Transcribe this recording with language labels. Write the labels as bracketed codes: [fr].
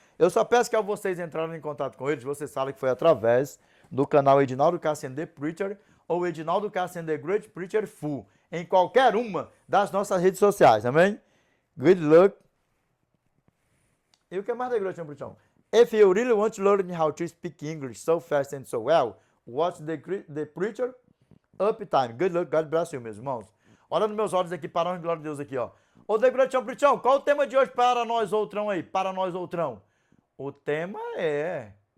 [pt] Eu só peço que ao vocês entrarem em contato com eles, vocês sabem que foi através do canal Edinaldo Cassian The Preacher ou Edinaldo Cassian The Great Preacher Full, em qualquer uma das nossas redes sociais, amém? [en] Good luck. [pt] E o que mais da Great Preacher? [en] If you really want to learn how to speak English so fast and so well, watch the Preacher Uptime. Good luck, God bless you, [pt] meus irmãos. Olha nos meus olhos aqui, para onde glória a Deus aqui, ó. Ô, The Great Preacher, qual o tema de hoje para nós, outrão aí? Para nós, outrão. O tema é...